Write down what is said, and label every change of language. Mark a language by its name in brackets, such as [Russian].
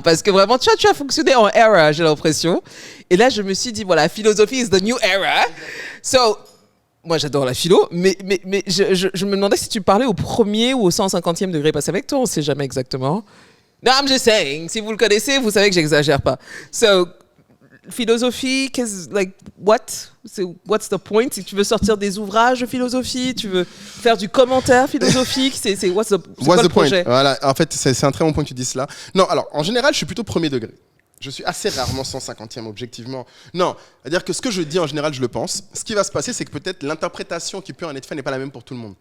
[French] Parce que vraiment, tu as fonctionné en era, j'ai l'impression. Et là, je me suis dit, voilà, philosophie [English] is the new era. [French] So, moi, j'adore la philo, mais je me demandais si tu parlais au premier ou au 150e degré. Parce qu'avec toi, on ne sait jamais exactement. [English] No, I'm just saying. [French] Si vous le connaissez, vous savez que j'exagère pas. [English] So, philosophie, what's the point? [French] Si tu veux sortir des ouvrages de philosophie, tu veux faire du commentaire philosophique, c'est [English] what's the [French] projet? Voilà, en fait, c'est un très bon point que tu dis cela. Non, alors, en général, je suis plutôt premier degré. Je suis assez rarement 150e, objectivement. Non, c'est-à-dire que ce que je dis, en général, je le pense. Ce qui va se passer, c'est que peut-être l'interprétation qui peut en être faite n'est pas la même pour tout le monde.